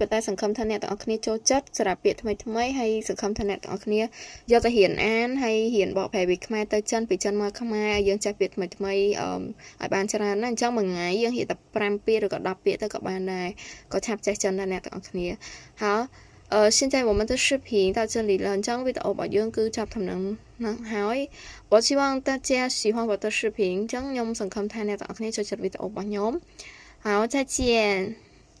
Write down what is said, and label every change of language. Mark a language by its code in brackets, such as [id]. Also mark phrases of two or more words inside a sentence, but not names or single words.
[km] ន្តែសង្ឃឹមថាអ្នកទាំងអស់គ្នាចូលចិត្តសម្រាប់ពាក្យថ្មីហើយសង្ឃឹមថាអ្នកទាំងអស់គ្នាយកទៅរៀនអានហើយរៀនបកប្រែពីខ្មែរទៅចិនពីចិនមកខ្មែរយើងចេះពាក្យថ្មីឲ្យបានច្រើនណាស់អញ្ចឹងមួយថ្ងៃយើងរៀនតែ5ពាក្យឬក៏10ពាក្យទៅក៏បានដែរក៏ឆាប់ចេះចិនដែរអ្នកទាំងអស់គ្នាហើយ [zh] 现在我们的视频到这里了，这样 [km] វីដេអូរបស់យើងគឺចាប់តាមនឹងហើយ [zh] 我希望大家喜欢我的视频 [km] អញ្ចឹងខ្ញុំសង្ឃឹមថាអ្នកទាំងអស់គ្នាចូលចិត្តវីដេអូរបស់ខ្ញុំ [zh] 好再见